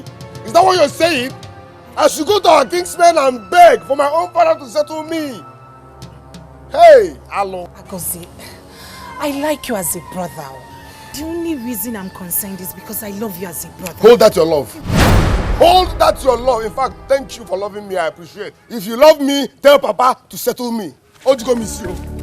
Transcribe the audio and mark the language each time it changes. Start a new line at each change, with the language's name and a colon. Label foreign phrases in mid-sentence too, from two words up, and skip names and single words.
English: Is that what you're saying? I should go to our kingsmen and beg for my own father to settle me. Hey, hello. Agozie, I like you as a brother. The only reason I'm concerned is because I love you as a brother. Hold that your love. Hold that your love. In fact, thank you for loving me. I appreciate. If you love me, tell Papa to settle me. Ojugo miss you.